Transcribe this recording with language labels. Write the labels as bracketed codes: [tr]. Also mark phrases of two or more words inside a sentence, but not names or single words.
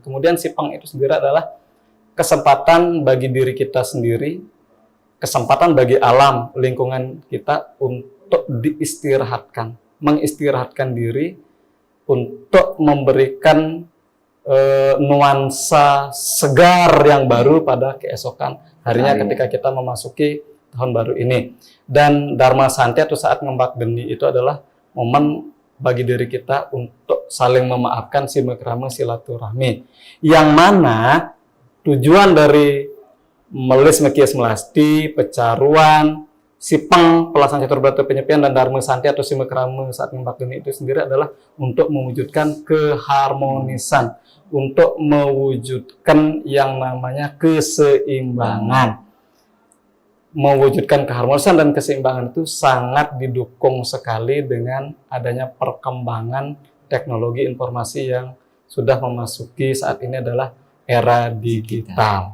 [id] Kemudian Sipeng itu sendiri adalah kesempatan bagi diri kita sendiri, kesempatan bagi alam lingkungan kita untuk diistirahatkan, mengistirahatkan diri untuk memberikan nuansa segar yang baru pada keesokan harinya ketika kita memasuki tahun baru ini. Dan Dharma Santi atau saat ngembak geni itu adalah momen bagi diri kita untuk saling memaafkan silaturahmi silaturahmi. Yang mana tujuan dari Melis Mekias Melasti, Pecaruan, Sipeng, Pelaksanaan Catur Berata Penyepian, dan Dharma Santi atau Silaturahmi saat ngembak geni itu sendiri adalah untuk mewujudkan keharmonisan, untuk mewujudkan yang namanya keseimbangan. Mewujudkan keharmonisan dan keseimbangan itu sangat didukung sekali dengan adanya perkembangan teknologi informasi yang sudah memasuki saat ini adalah era digital.